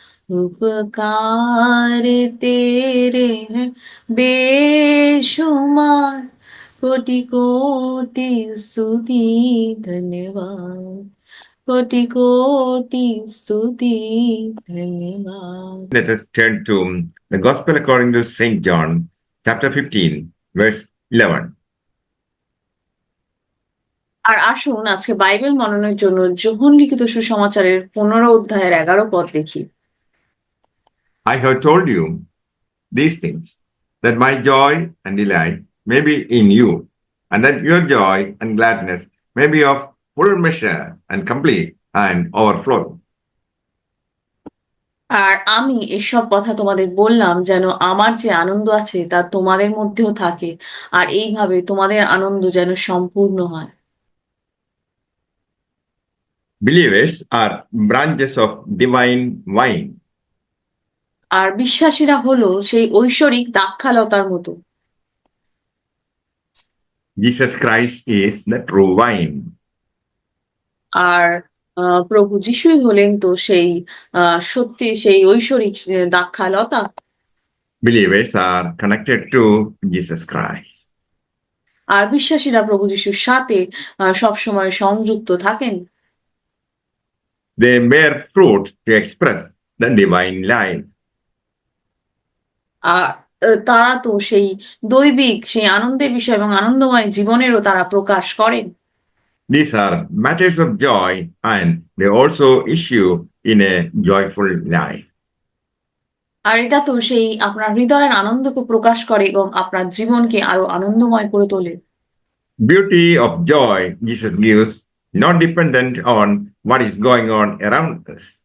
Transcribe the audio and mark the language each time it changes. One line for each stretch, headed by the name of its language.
Hindi: उपकार तेरे हैं बेशुमार, कोटि कोटि स्तुति धन्यवाद, कोटि कोटि स्तुति धन्यवाद।
English: Let us turn to the Gospel according to St. John, chapter 15, verse 11.
Bangla: আর আসুন আজকে বাইবেল মননের জন্য যোহন লিখিত সুসমাচারের 15 অধ্যায়ের 11 পদ দেখি।
English: I have told you these things, that my joy and delight may be in you, and that your joy and gladness may be of full measure and complete and overflowing.
Bangla: আর আমি এসব কথা তোমাদের বললাম যেন আমার যে আনন্দ আছে তা তোমাদের মধ্যেও থাকে, আর এইভাবে তোমাদের আনন্দ যেন সম্পূর্ণ হয়।
English: Believers are branches of divine vine.
Bangla: আর বিশ্বাসীরা হলো সেই ঐশ্বরিক দ্রাক্ষালতার মতো।
English: Jesus Christ is the true vine.
Bangla: আর প্রভু যিশুই হলেন তো সেই সত্যি সেই ঐশ্বরিক দ্রাক্ষালতা।
English: Believers are connected to Jesus Christ.
Bangla: আর বিশ্বাসীরা প্রভু যিশুর সাথে সবসময় সংযুক্ত থাকেন।
English: They bear fruit to express the divine life.
Bangla: তারা তো সেই দৈবিক সেই আনন্দের বিষয় এবং আনন্দময় জীবনেরও তারা প্রকাশ করেন।
English: These are matters of joy, and they also issue in a joyful life.
Bangla: আর এটা তো সেই আপনার হৃদয়ের আনন্দকে প্রকাশ করে এবং আপনার জীবনকে আরো আনন্দময় করে তোলে।
English: Beauty of joy Jesus gives not dependent on what is going on around us.